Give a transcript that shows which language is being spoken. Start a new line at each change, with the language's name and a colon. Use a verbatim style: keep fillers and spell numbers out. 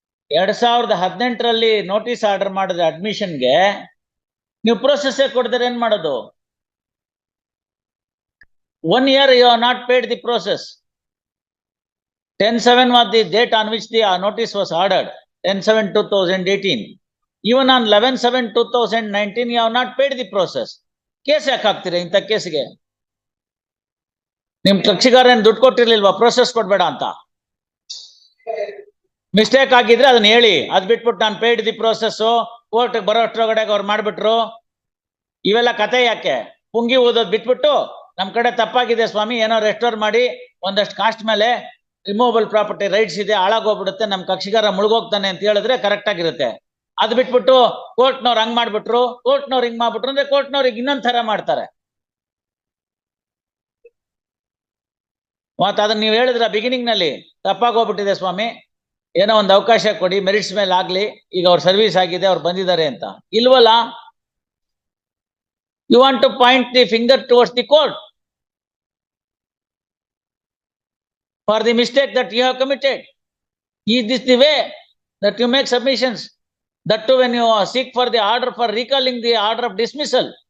Kannada: ಎರಡ್ ಸಾವಿರದ ಹದಿನೆಂಟರಲ್ಲಿ ನೋಟಿಸ್ ಆರ್ಡರ್ ಮಾಡಿದ್ರೆ ಅಡ್ಮಿಷನ್ಗೆ ನೀವು ಪ್ರೋಸೆಸ್ಸೇ ಕೊಡ್ತಾರೆ, ಏನ್ ಮಾಡೋದು?
English: One year you are not paid the process. Ten seven was the date on which the notice was ordered, ten seven two thousand eighteen. Even on eleven seven two thousand nineteen, you have not paid the process.
Kannada: Case ಯಾಕೆ ಹಾಕ್ತೀರಿ ಇಂಥ ಕೇಸ್ಗೆ? ನಿಮ್ ಕಕ್ಷಿಗಾರ ಏನ್ ದುಡ್ಡು ಕೊಟ್ಟಿರ್ಲಿಲ್ವಾ process ಕೊಡ್ಬೇಡ ಅಂತ? Mistake ಆಗಿದ್ರೆ ಅದನ್ನ ಹೇಳಿ. ಅದ್ ಬಿಟ್ಬಿಟ್ಟು ನಾನು
English: paid the process
Kannada: ಕೋರ್ಟ್ ಬರೋ ಅಷ್ಟರೊಳಗಡೆ ಅವ್ರು ಮಾಡ್ಬಿಟ್ರು, ಇವೆಲ್ಲ ಕತೆ ಯಾಕೆ? ಪುಂಗಿ ಓದೋದ್ ಬಿಟ್ಬಿಟ್ಟು ನಮ್ ಕಡೆ ತಪ್ಪಾಗಿದೆ ಸ್ವಾಮಿ, ಏನೋ ರೆಸ್ಟೋರ್ ಮಾಡಿ ಒಂದಷ್ಟು ಕಾಸ್ಟ್ ಮೇಲೆ ರಿಮೂವಬಲ್ ಪ್ರಾಪರ್ಟಿ ರೈಟ್ಸ್ ಇದೆ, ಹಾಳಾಗೋಗ್ಬಿಡುತ್ತೆ, ನಮ್ ಕಕ್ಷಿಗಾರ ಮುಳುಗೋಗ್ತಾನೆ ಅಂತ ಹೇಳಿದ್ರೆ ಕರೆಕ್ಟ್ ಆಗಿರುತ್ತೆ. ಅದ್ ಬಿಟ್ಬಿಟ್ಟು ಕೋರ್ಟ್ನವ್ರು ಹಂಗ್ ಮಾಡ್ಬಿಟ್ರು, ಕೋರ್ಟ್ನವ್ರು ಹಿಂಗ್ ಮಾಡ್ಬಿಟ್ರು ಅಂದ್ರೆ ಕೋರ್ಟ್ನವ್ರಿಗೆ ಇನ್ನೊಂದ್ ತರ ಮಾಡ್ತಾರೆ. ಮತ್ತ ಅದನ್ನ ನೀವ್ ಹೇಳಿದ್ರ ಬಿಗಿನಿಂಗ್ ನಲ್ಲಿ, ತಪ್ಪಾಗೋಗ್ಬಿಟ್ಟಿದೆ ಸ್ವಾಮಿ, ಏನೋ ಒಂದ್ ಅವಕಾಶ ಕೊಡಿ, ಮೆರಿಟ್ಸ್ ಮೇಲೆ ಆಗ್ಲಿ, ಈಗ ಅವ್ರ ಸರ್ವಿಸ್ ಆಗಿದೆ, ಅವ್ರು ಬಂದಿದ್ದಾರೆ ಅಂತ ಇಲ್ವಲ್ಲ?
English: You want to point the finger towards the court for the mistake that you have committed. Is this the way that you make submissions? That too when you uh, seek for the order for recalling the order of dismissal.